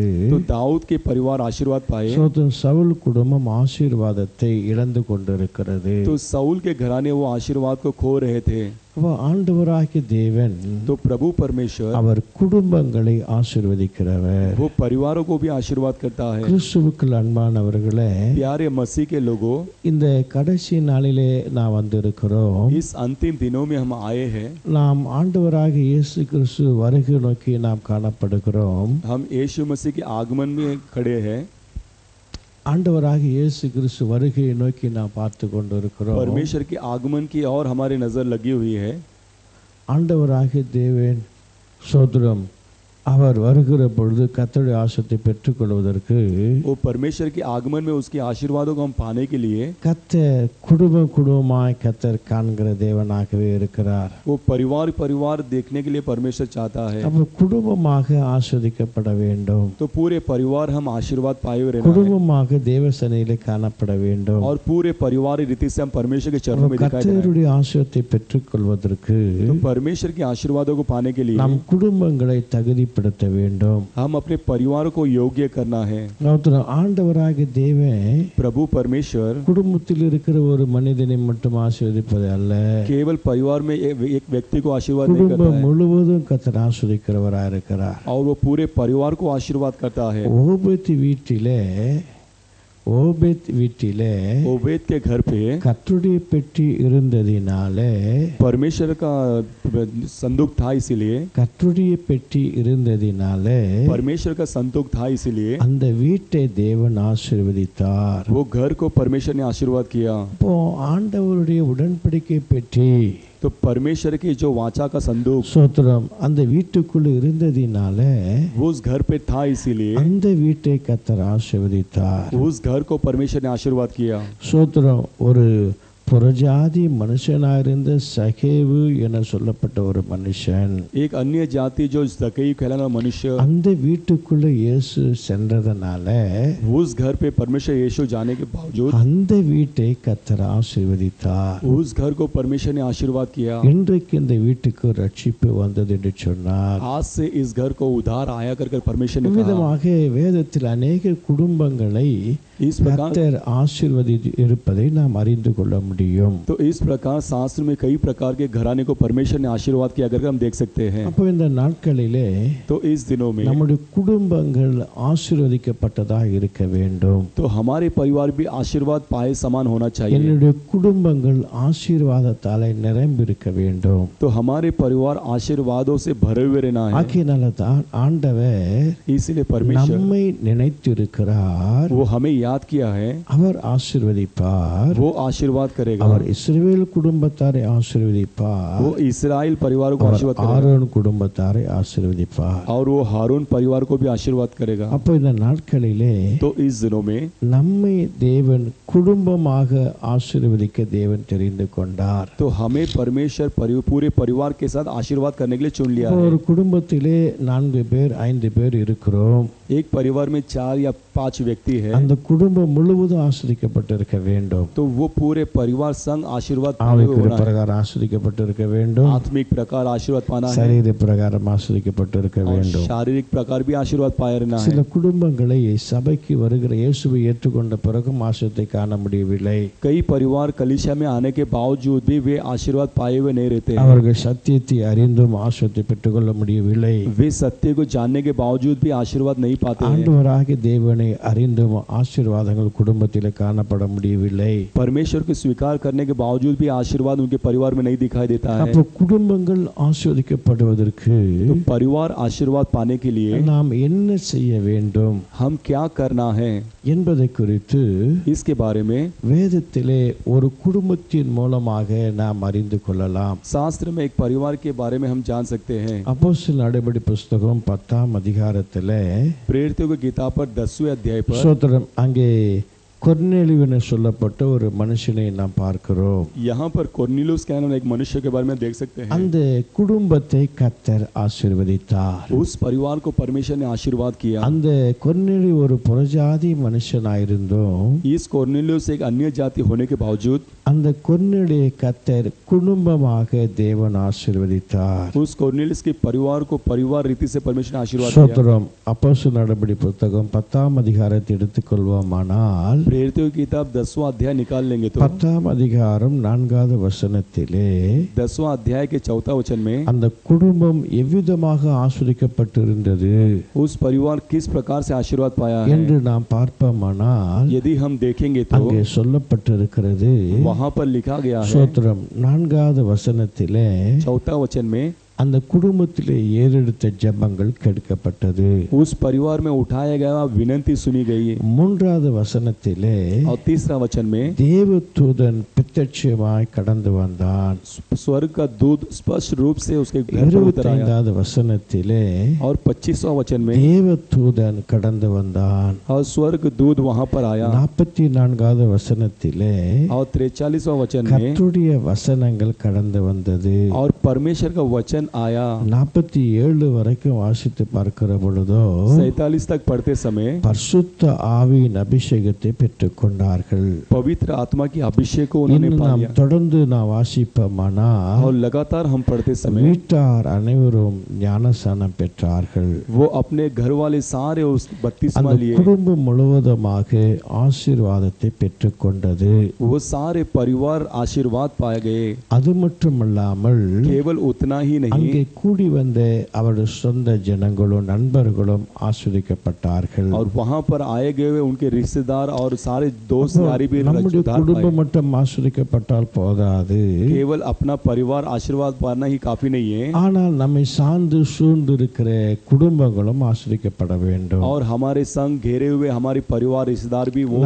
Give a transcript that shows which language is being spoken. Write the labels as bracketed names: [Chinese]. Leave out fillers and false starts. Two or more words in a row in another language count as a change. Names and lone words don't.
[Hindi] तो दाऊद के परिवार आशीर्वाद पाए, [Tamil] சோத்திரம். சவுல் குடும்பம் ஆசீர்வாதத்தை இழந்து கொண்டிருக்கிறது. [Hindi] तो साउल के घराने वो आशीर्वाद को खो रहे थे। [Tamil] அப்ப ஆண்டவராகிய தேவன் [Hindi] तो प्रभु परमेश्वर [Tamil] அவர் குடும்பங்களை ஆசீர்வதிக்கிறவர். [Hindi] वो परिवारों को भी आशीर्वाद करता है। [Tamil] கிறிஸ்துவுக்குள் அன்பானவர்களே, [Hindi] प्यारे मसीह के लोगों, [Tamil] இந்த கடைசி நாளிலே நான் வந்திருக்கிறோம். [Hindi] इस अंतिम दिनों में हम आए हैं। [Tamil] நாம் ஆண்டவராகிய இயேசு கிறிஸ்து வருகை நோக்கி நாம் காணப்படுகிறோம். [Hindi] हम यीशु मसीह के आगमन में खड़े हैं। [Tamil] ஆண்டவராகிய இயேசு கிறிஸ்து வருகையை நோக்கி நாம் பார்த்து கொண்டிருக்கிறோம். [Hindi] परमेश्वर के आगमन की और हमारी नजर लगी हुई है। [Tamil] ஆண்டவராகிய தேவன் சோதரம் அவர் வருகிற பொழுது கர்த்தருடைய ஆசீர்வாதத்தை பெற்றுக்கொள்வதற்கு [Hindi] वो परमेश्वर के आगमन में उसके आशीर्वादों को हम पाने के लिए [Tamil] கர்த்தர் குடும்பமாய் கர்த்தர் காண்கிற தேவனாகவே இருக்கிறார். [Hindi] वो परिवार देखने के लिए परमेश्वर चाहता है। [Tamil] அப்ப குடும்பமாக ஆசீர்வதிக்கப்பட வேண்டும். [Hindi] तो पूरे परिवार हम आशीर्वाद पाए हुए रहना है [Tamil] குடும்பமாக தேவ சந்நிதியிலே காணப்பட வேண்டும். [Hindi] और पूरे परिवार रीति से हम परमेश्वर के चरणों में दिखाई देना है। [Tamil] கர்த்தருடைய ஆசீர்வாதத்தை பெற்றுக்கொள்வதற்கு [Hindi] तो परमेश्वर के आशीर्वादों को पाने के लिए [Tamil] நம் குடும்பங்களை தகுதிப்படுத்த வேண்டும். [Hindi] हम अपने परिवार को योग्य करना है। [Tamil] ஆண்டவராகிய தேவன் [Hindi] प्रभु परमेश्वर [Tamil] குடும்பத்தில் இருக்கிற ஒரு மனிதனை மட்டும் ஆசீர்வதிப்பது அல்ல, [Hindi] केवल परिवार में एक व्यक्ति को आशीर्वाद नहीं करता [Tamil] குடும்பம் [Hindi] है [Tamil] முழுவதும் கர்த்தர் ஆசீர்வதிக்கிறவராக இருக்கிறார். [Hindi] और वो पूरे परिवार को आशीर्वाद करता है। [Tamil] ஓபேத் வீட்டிலே [Hindi] ओबेद के घर पे [Tamil] கர்த்தருடைய பெட்டி இருந்ததினாலே, [Hindi] परमेश्वर का संदूक था, इसीलिए [Tamil] கர்த்தருடைய பெட்டி இருந்ததினாலே [Hindi] परमेश्वर का संदूक था, इसीलिए [Tamil] அந்த வீட்டை தேவன் ஆசீர்வதித்தார். [Hindi] वो घर को परमेश्वर ने आशीर्वाद किया। [Tamil] இப்போ ஆண்டவருடைய உடன்படிக்கை பெட்டி [Hindi] तो परमेश्वर की जो वाचा का संदूक [Tamil] சோத்திரம் அந்த வீட்டுக்குள்ள இருந்ததினாலே [Hindi] वो उस घर पे था, इसीलिए [Tamil] அந்த வீட்டை கர்த்தர் ஆசீர்வதித்தார். [Hindi] उस घर को परमेश्वर ने आशीर्वाद किया। [Tamil] சோத்திரம். ஒரு புறஜாதி மனுஷனாயிருந்த சகேவு என சொல்லப்பட்ட ஒரு மனுஷன், [Hindi] एक अन्य जाति जो जकई कहलाना मनुष्य, [Tamil] அந்த வீட்டுக்குள்ள இயேசு சென்றதனால [Hindi] उस घर पे परमेश्वर यीशु जाने के बावजूद [Tamil] அந்த வீட்டை கர்த்தர் ஆசீர்வதித்தார். [Hindi] उस घर को परमेश्वर ने आशीर्वाद किया। [Tamil] இன்றைக்கு இந்த வீட்டுக்கு ரட்சிப்பு வந்தது என்று சொன்னார். [Hindi] आज से इस घर को उद्धार आया कर परमेश्वर ने कहा। [Tamil] விதமாக வேதத்தில் अनेक குடும்பங்களை [Hindi] इस प्रकार [Tamil] கர்த்தர் ஆசீர்வதித்து இருப்பதை நாம் அறிந்து கொள்ள முடியும். [Hindi] तो इस प्रकार शास्त्र में कई प्रकार के घराने को परमेश्वर ने आशीर्वाद किया करके हम देख सकते हैं। [Tamil] அப்போ இந்த நாட்களிலே [Hindi] तो इस दिनों में [Tamil] நம்முடைய குடும்பங்கள் ஆசீர்வதிக்கப்பட்டதாக இருக்க வேண்டும். [Hindi] तो हमारे परिवार भी आशीर्वाद पाए समान होना चाहिए। [Tamil] என்னுடைய குடும்பங்கள் ஆசீர்வாதத்தாலே நிரம்பி இருக்க வேண்டும். [Hindi] तो हमारे परिवार आशीर्वादों से भरे हुए रहना है। [Tamil] ஆகையினால தான் ஆண்டவர் [Hindi] इसलिए परमेश्वर [Tamil] நம்மை நினைத்திருக்கிறார். [Hindi] वो हमें याद किया है, [Tamil] அவர் ஆசீர்வதிப்பார். [Hindi] वो आशीर्वाद करेगा। [Tamil] அவர் இஸ்ரவேல் குடும்பத்தாரை ஆசீர்வதிப்பார். [Hindi] वो इस्राएल परिवार को [Tamil] அவர் [Hindi] आशीर्वाद करेगा [Tamil] ஆரோன் குடும்பத்தாரை ஆசீர்வதிப்பார். [Hindi] और वो हारून परिवार को भी आशीर्वाद करेगा। [Tamil] அப்போ இந்த நாட்களிலே [Hindi] तो इस दिनों में [Tamil] நம்மை தேவன் குடும்பமாக ஆசீர்வதிக்க தேவன் தெரிந்து கொண்டார். [Hindi] तो हमें परमेश्वर पूरे परिवार के साथ आशीर्वाद करने के लिए चुन लिया [Tamil] ஒரு [Hindi] है। [Tamil] குடும்பத்திலே 4 பேர் 5 பேர் இருக்கிறோம். [Hindi] एक परिवार में 4 या 5 व्यक्ति है, [Tamil] அந்த குடும்பம் முழுவதும் ஆசீர்வதிக்கப்பட்டிருக்க வேண்டும். [Hindi] तो वो पूरे परिवार संग आशीर्वाद पाए हुए [Tamil] ஆவிக்குரிய [Hindi] होना है। [Tamil] பிரகாரம் ஆசீர்வதிக்கப்பட்டிருக்க வேண்டும். [Hindi] आत्मिक प्रकार आशीर्वाद पाना है [Tamil] சரீர பிரகாரம் ஆசீர்வதிக்கப்பட்டிருக்க [Hindi] और [Tamil] வேண்டும். [Hindi] शारीरिक प्रकार भी आशीर्वाद पाए रहना [Tamil] சில [Hindi] है। [Tamil] குடும்பங்களை சபைக்கு வருகிற இயேசுவை ஏற்றுக்கொண்ட பிறகும் ஆசீர்வாதத்தை காண முடியவில்லை. [Hindi] कई परिवार कलीसिया में आने के बावजूद भी वे आशीर्वाद पाए हुए नहीं रहते हैं। [Tamil] அவர்கள் சத்தியத்தை அறிந்தும் ஆசீர்வாதத்தை பெற்றுக்கொள்ள முடியவில்லை. [Hindi] वे सत्य को जानने के बावजूद भी आशीर्वाद नहीं पाते हैं। [Tamil] ஆண்டவராகிய தேவனை அறிந்தும் ஆசீர்வாதங்கள் குடும்பத்திலே காணப்பட முடியவில்லை. [Hindi] परमेश्वर को स्वीकार करने के बावजूद भी आशीर्वाद उनके परिवार में नहीं दिखाई देता है। [Tamil] அப்போ குடும்பங்கள் ஆசீர்வதிக்கப்படுவதற்கு [Hindi] तो परिवार आशीर्वाद पाने के लिए [Tamil] நாம் என்ன செய்ய வேண்டும் [Hindi] हम क्या करना है, [Tamil] என்பதை குறித்து [Hindi] इसके बारे में [Tamil] வேதத்திலே ஒரு குடும்பத்தின் மூலமாக நாம் அறிந்து கொள்ளலாம். [Hindi] शास्त्र में एक परिवार के बारे में हम जान सकते हैं। [Tamil] அப்போஸ்தலர் நடபடி புஸ்தகம் 10ஆம் அதிகாரத்திலே [Hindi] प्रेरितों की किताब पर 10वें अध्याय पर [Tamil] சோத்திரம் அங்கே கொர்நேலியுன்னு சொல்லப்பட்ட ஒரு மனுஷனை நாம் பார்க்கிறோம். [Hindi] यहाँ पर कोर्नेलियुस के नाम एक मनुष्य के बारे में देख सकते हैं। [Tamil] அந்த குடும்பத்தை கர்த்தர் ஆசீர்வதித்தார். [Hindi] उस परिवार को परमेश्वर ने आशीर्वाद किया। [Tamil] அந்த கொர்நேலியு ஒரு புறஜாதி மனுஷனாயிருந்தும் [Hindi] इस कोर्नेलियुस एक अन्य जाति होने के बावजूद [Tamil] அந்த கொர்நேலியை கர்த்தர் குடும்பமாக தேவன் ஆசீர்வதித்தார். [Hindi] उस कोर्नेलियुस के परिवार को परिवार रीति से परमेश्वर ने आशीर्वाद किया। [Tamil] ஸ்தோத்திரம். அப்போஸ்தலர் நடபடி புத்தகம் 10ஆம் அதிகாரத்தை எடுத்துக்கொள்வோமானால் [Hindi] प्रेरितों की किताब 10वां अध्याय निकाल लेंगे तो [Tamil] 10ஆம் அதிகாரம் 4வது வசனத்திலே [Hindi] 10वां अध्याय के 4वां वचन में [Tamil] அந்த குடும்பம் எவ்விதமாக ஆசீர்வதிக்கப்பட்டிருந்தது [Hindi] उस परिवार किस प्रकार से आशीर्वाद पाया है [Tamil] என்று நாம் பார்ப்போமானால் [Hindi] यदि हम देखेंगे तो [Tamil] அங்கே சொல்லப்பட்டிருக்கிறது. [Hindi] वहां पर लिखा गया है [Tamil] ஸ்தோத்திரம். 4வது வசனத்திலே [Hindi] 4वां वचन में [Tamil] அந்த குடும்பத்திலே ஏறெடுத்த ஜெபங்கள் கேட்கப்பட்டது. [Hindi] उस परिवार में उठाया गया विनती सुनी गई। [Tamil] 3வது வசனத்திலே [Hindi] और 3वां वचन में [Tamil] தேவதூதன் பிரத்யட்சமாய் கடந்து வந்தான். [Hindi] स्वर्ग का दूत स्पष्ट रूप से उसके घर पर उतर आया। [Tamil] 25வது वசனத்திலே [Hindi] और 25वां वचन में [Tamil] தேவதூதன் கடந்து வந்தான். [Hindi] और स्वर्ग दूत वहां पर आया। [Tamil] 44வது வசனத்திலே [Hindi] और 43वां वचन में [Tamil] கர்த்தருடைய வசனங்கள் கடந்து வந்தது. [Hindi] और परमेश्वर का वचन आया। [Tamil] 47 வரைக்கும் வாசித்து பார்க்கிற பொழுதோ [Hindi] 47 तक पढ़ते समय [Tamil] பரிசுத்த ஆவியின் அபிஷேகத்தை பெற்றுக்கொண்டார்கள். [Hindi] पवित्र आत्मा की अभिषेक को उन्होंने [Tamil] இன்னும் [Hindi] पा [Tamil] நாம் [Hindi] लिया। [Tamil] தொடர்ந்து நாம் வாசிப்போமானால் [Hindi] और लगातार हम पढ़ते समय [Tamil] வீட்டார் அனைவரும் ஞானஸ்நானம் பெற்றார்கள். [Hindi] वो अपने घर वाले सारे उस बपतिस्मा [Tamil] அந்த [Hindi] लिए। [Tamil] குடும்பம் முழுவதுமாக ஆசீர்வாதத்தை பெற்றுக்கொண்டது. [Hindi] वो सारे परिवार आशीर्वाद पाए गए। [Tamil] அது மட்டுமல்லாமல் [Hindi] केवल उतना ही नहीं [Tamil] அங்கே கூடி வந்த அவருடைய சொந்த ஜனங்களும் நண்பர்களும் ஆசீர்வதிக்கப்பட்டார்கள். [Hindi] और वहां पर आए गए हुए उनके रिश्तेदार और सारे दोस्त यारी भी [Tamil] நம்முடைய [Hindi] उद्धार [Tamil] குடும்பம் [Hindi] पाए। [Tamil] மட்டும் ஆசீர்வதிக்கப்பட்டால் போதாது. [Hindi] केवल अपना परिवार आशीर्वाद पाना ही काफी नहीं है, [Tamil] ஆனால் நம்மை சார்ந்து சூழ்ந்து இருக்கிற குடும்பங்களும் ஆசீர்வதிக்கப்பட வேண்டும். [Hindi] और हमारे संग घेरे हुए हमारे परिवार रिश्तेदार भी वो भी